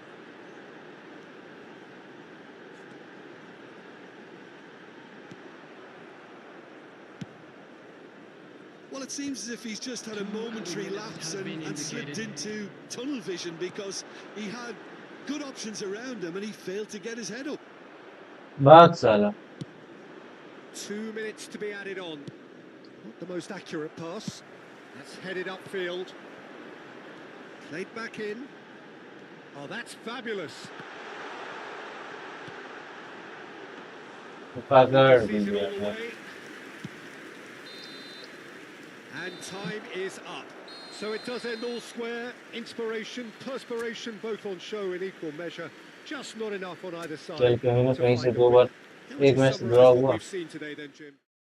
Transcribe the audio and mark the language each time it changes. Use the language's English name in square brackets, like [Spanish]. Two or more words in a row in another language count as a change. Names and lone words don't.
[English] Well, it seems as if he's just had a momentary lapse and slipped into tunnel vision, because he had good options around him and he failed to get his head up. [Hindi] भाग साला. [English] 2 minutes to be added on. Not the most accurate pass. That's headed upfield. Played back in. Oh, that's fabulous. [Hindi] पकड़ [English] Sees it all the [Hindi] दिया. [English] way. And time is up. So it does end all square. Inspiration, perspiration, both on show in equal measure. Just not enough on either [Hindi] चल [English] side [Hindi] कहीं ना [English] to [Hindi] कहीं से [English] find a [Hindi] 2 बार [English] winner. How would [Hindi] एक [English] you match draw summarise what [Hindi] हुआ। [English] we've seen today then, Jim?